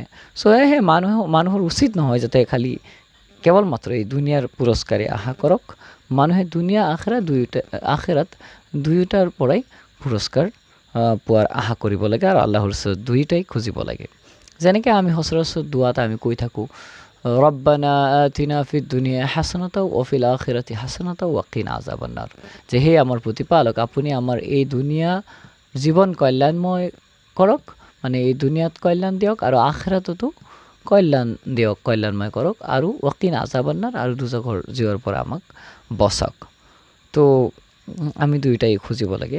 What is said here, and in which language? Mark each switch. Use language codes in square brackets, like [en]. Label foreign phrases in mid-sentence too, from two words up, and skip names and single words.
[as] চ' সেয়েহে মানুহৰ উচিত নহয় যাতে খালি কেৱল মাত্ৰ এই দুনিয়াৰ পুৰস্কাৰে আশা কৰক। মানুহে দুনিয়া আখিৰাত দুয়োটাৰ পৰাই পুৰস্কাৰ পোৱাৰ আশা কৰিব লাগে, আৰু আল্লাহৰ ওচৰত দুয়োটাই খুজিব লাগে। যেনেকৈ আমি সচৰাচৰ দুৱাত আমি কৈ থাকোঁ, [ar] ربنا آتنا في الدنيا حسنة و في الآخرة حسنة و قنا عذاب النار, [as] যে হে আমার প্রতিপালক, আপুনি আমাৰ এই দুনিয়া জীৱন কল্যাণময় কৰক, মানে এই দুনিয়াত কল্যাণ দিয়ক আৰু আখিৰাততো কল্যাণ দিয়ক, কল্যাণময় কৰক, আৰু [ar] و قنا عذاب النار, [as] আৰু দুজখৰ জীৱাৰ পৰা আমাক বচাওক। তো আমি দুয়োটাই খুজিব লাগে।